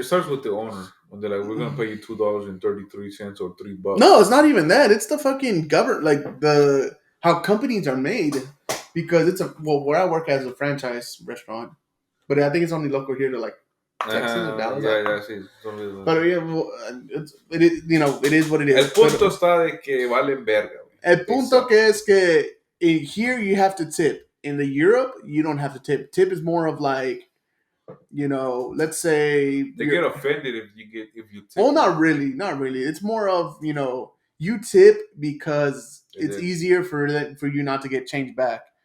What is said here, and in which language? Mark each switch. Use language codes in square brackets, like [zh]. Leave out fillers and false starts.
[en] It starts with the owner when they're like, "We're gonna pay you $2.33 or $3." No, it's not even that. It's the fucking government, like the how companies are made. Because it's where I work as a franchise restaurant, but I think it's only local here to like Texas or Dallas. Yeah, sí. But yeah, well, it is, it is what it is. [es] El punto está de que valen verga. El punto que es que [en] in here you have to tip. In the Europe, you don't have to tip. Tip is more of like, let's say they get offended if you tip. Well, not really. It's more of you tip because it's easier for you not to get changed back.